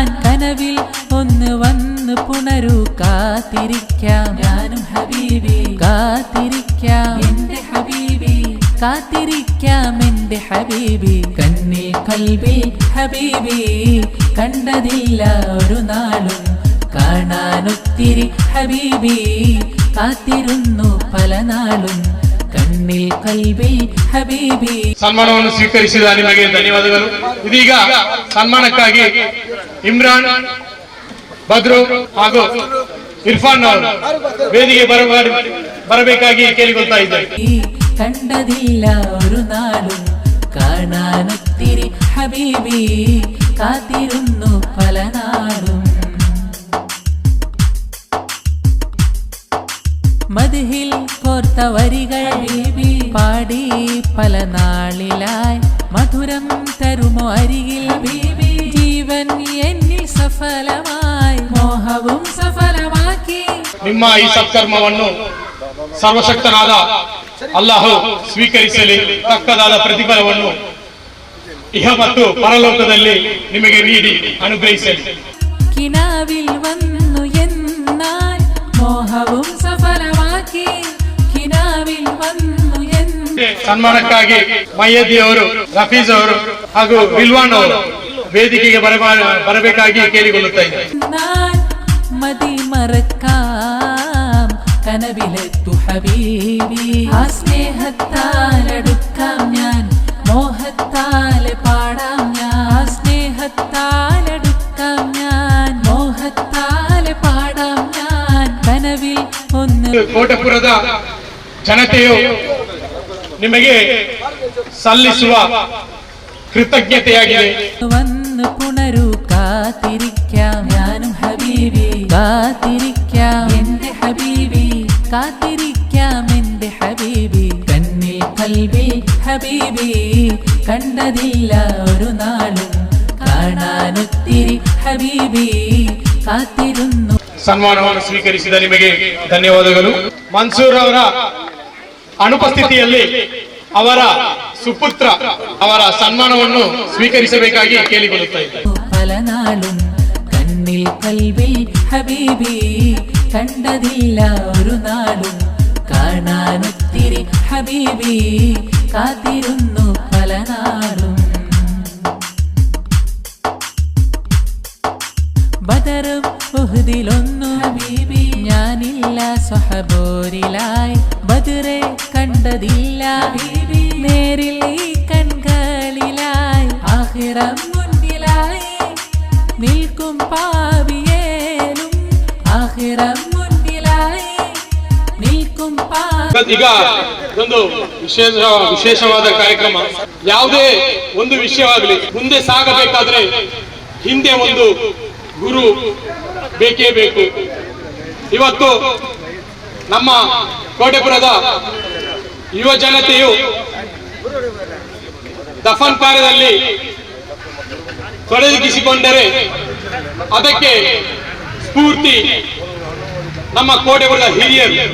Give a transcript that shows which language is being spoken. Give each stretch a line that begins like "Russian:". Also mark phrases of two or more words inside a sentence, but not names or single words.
Malayalam: കനവിൽ ഒന്ന് വന്ന് പുണരൂ കാത്തിരിക്കാം ഞാനും ഹബീബി കാത്തിരിക്കാം എന്റെ ഹബീബി കാത്തിരിക്കാം എന്റെ ഹബീബി. കണ്ണിൽ കൽബിൽ ഹബീബി കണ്ടതില്ല ഒരു നാളും കാണാനൊത്തിരി ഹബീബി കാത്തിരുന്നു പല നാളും. കണ്ണിൽ
Arabic: قلبي حبيبي.
Kannada: ಸನ್ಮಾನವನ್ನು ಸ್ವೀಕರಿಸಿದ ನಿಮಗೆ ಧನ್ಯವಾದಗಳು. ಇದೀಗ ಸನ್ಮಾನಕ್ಕಾಗಿ ಇಮ್ರಾನ್, ಬದ್ರು ಹಾಗೂ ಇರ್ಫಾನ್ ಅವರು ವೇದಿಕೆ ಬರಬೇಕಾಗಿ ಕೇಳಿಕೊಳ್ತಾ ಇದ್ದಾರೆ.
Malayalam: ಕಂಡದಿಲ್ಲ ഒരു നാളും കാണാനൊത്തിരി ഹബീബി കാത്തിരുന്നു പല നാളും. മദ്ഹിൽ കോർത്ത വരികൾ ഹബീബി പാടി പല നാളിലായി മധുരം തരുമോ അരികിൽ ഹബീബി. ജീവൻ എന്നിൽ സഫലമായി മോഹവും സഫലമാക്കി.
Kannada: ನಿಮ್ಮ ಈ ಸತ್ಕರ್ಮವನ್ನು ಸರ್ವಶಕ್ತನಾದ ಅಲ್ಲಾಹು ಸ್ವೀಕರಿಸಲಿ. ತಕ್ಕದಾದ ಪ್ರತಿಫಲವನ್ನು ಇಹ ಮತ್ತು ಪರಲೋಕದಲ್ಲಿ ನಿಮಗೆ ನೀಡಿ ಅನುಗ್ರಹಿಸಲಿ.
Malayalam: കിനാവിൽ വന്നു എന്നാൽ മോഹവും സഫലമാക്കി. കിനാവിൽ വന്നു എന്ന്
Kannada: ಸನ್ಮಾನಕ್ಕಾಗಿ ಮಯ್ಯದಿ ಅವರು, ರಫೀಜ್ ಅವರು ಹಾಗೂ ವಿಲ್ವಾನ್ ಅವರು ವೇದಿಕೆಗೆ ಬರಬೇಕಾಗಿ ಕೇಳಿಕೊಳ್ಳುತ್ತಾ ಇದ್ದಾರೆ.
Malayalam: മതി മറക്കാം കനവിലെത്തു ഹബീബി. ആ സ്നേഹത്താലടുക്കാം ഞാൻ മോഹത്താലെ പാടാം ഞാൻ. സ്നേഹത്താലടുക്കാം ഞാൻ മോഹത്താലെ പാടാം ഞാൻ. കനവിൽ ഒന്ന്
Kannada: ಕೋಟೆಪುರದ ಜನತೆಯು ನಿಮಗೆ ಸಲ್ಲಿಸುವ ಕೃತಜ್ಞತೆಯಾಗಿದೆ.
Malayalam: വന്ന് പുണരൂ കാത്തിരിക്കാം ഞാനും ഹബീബി കാത്തിരിക്കാം എന്റെ ഹബീബി കാത്തിരിക്കാം എന്റെ ഹബീബി. കണ്ണിൽ കൽബിൽ ഹബീബി കണ്ടതില്ല ഒരു നാളും കാണാനൊത്തിരി ഹബീബി കാത്തിരുന്നു.
Kannada: ಸನ್ಮಾನವನ್ನು ಸ್ವೀಕರಿಸಿದ ನಿಮಗೆ ಧನ್ಯವಾದಗಳು. ಮನ್ಸೂರ್ ಅವರ ಅನುಪಸ್ಥಿತಿಯಲ್ಲಿ ಅವರ ಸುಪುತ್ರ ಅವರ ಸನ್ಮಾನವನ್ನು ಸ್ವೀಕರಿಸಬೇಕಾಗಿ ಕೇಳಿಕೊಳ್ಳುತ್ತಾ ಇದ್ದಾರೆ.
Malayalam: പല നാളും കണ്ണിൽ കൽബിൽ ഹബീബി കണ്ടതില്ല ഒരു നാളും കാണാനൊത്തിരി ഹബീബി കാത്തിരുന്നു പല നാളും. ബദറും ഉഹ്ദിലൊന്നു ഹബീബി ഞാനില്ല സ്വഹബോരിലായി. ബദറെ കണ്ടതില്ല ഹബീബി നേരിൽ ഈ കൺകളിലായി. ആഖിറം മുന്നിലായി നിൽക്കും പാവിയേലും. ആഖിറം മുന്നിലായി നിൽക്കും
Kannada: ಈಗ ಒಂದು ವಿಶೇಷವಾದ ಕಾರ್ಯಕ್ರಮ. ಯಾವುದೇ ಒಂದು ವಿಷಯವಾಗಲಿ ಮುಂದೆ ಸಾಗಬೇಕಾದ್ರೆ ಹಿಂದೆ ಒಂದು ಗುರು ಬೇಕೇ ಬೇಕು. ಇವತ್ತು ನಮ್ಮ ಕೋಟೆಪುರದ ಯುವ ಜನತೆಯು ದಫನ್ ಕಾರ್ಯದಲ್ಲಿ ತೊಡಗಿಸಿಕೊಂಡರೆ ಅದಕ್ಕೆ ಸ್ಫೂರ್ತಿ ನಮ್ಮ ಕೋಟೆಪುರದ ಹಿರಿಯರು.